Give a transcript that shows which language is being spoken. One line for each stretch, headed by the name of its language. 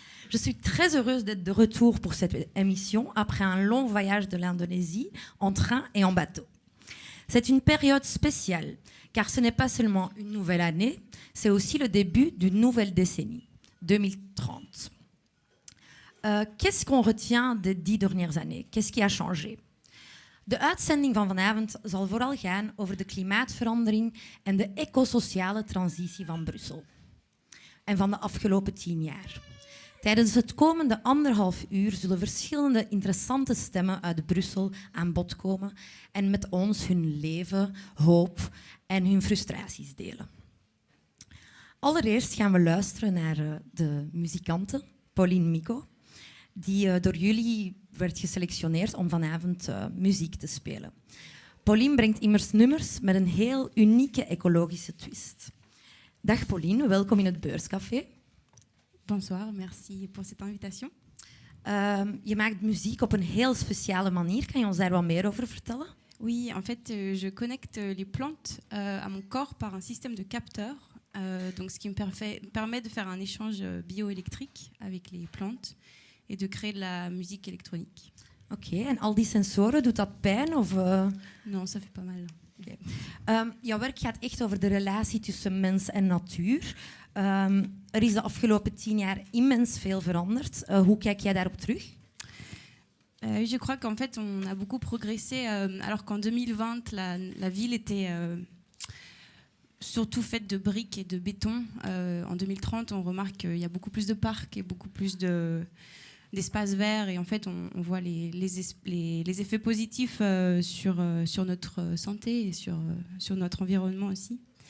French: Je suis très heureuse d'être de retour pour cette émission après un long voyage de l'Indonésie en train et en bateau. C'est une période spéciale car ce n'est pas seulement une nouvelle année, c'est aussi le début d'une nouvelle décennie, 2030. Qu'est-ce qu'on retient des 10 dernières années? Qu'est-ce qui a changé?
Dutch: De uitzending van vanavond zal vooral gaan over de klimaatverandering en de ecosociale transitie van Brussel. En van de afgelopen 10 jaar. Tijdens het komende 1,5 uur zullen verschillende interessante stemmen uit Brussel aan bod komen en met ons hun leven, hoop en hun frustraties delen. Allereerst gaan we luisteren naar de muzikante Pauline Mico, die door jullie werd geselectioneerd om vanavond muziek te spelen. Pauline brengt immers nummers met een heel unieke ecologische twist. Dag Pauline, welkom in het Beurscafé.
French: Bonsoir, merci pour cette invitation.
Dutch: Je maakt muziek op een heel speciale manier. Kan je ons daar wat meer over vertellen?
French: Oui, en fait, je connecte les plantes à mon corps par un système de capteurs, donc ce qui me permet de faire un échange bioélectrique avec les plantes et de créer de la musique électronique.
Dutch: Oké, en al die sensoren, doet dat pijn? Of,
French: Non, ça fait pas mal. Okay.
Dutch: Jouw werk gaat echt over de relatie tussen mens en natuur. Er is de afgelopen 10 jaar immens veel veranderd. Hoe kijk jij daarop terug?
French: Je crois qu'en fait, on a beaucoup progressé, alors qu'en 2020, la ville était surtout faite de briques et de béton. En 2030, on remarque qu'il y a beaucoup plus de parcs et beaucoup plus d'espaces verts. Et en fait, on voit les effets positifs sur notre santé et sur notre environnement aussi.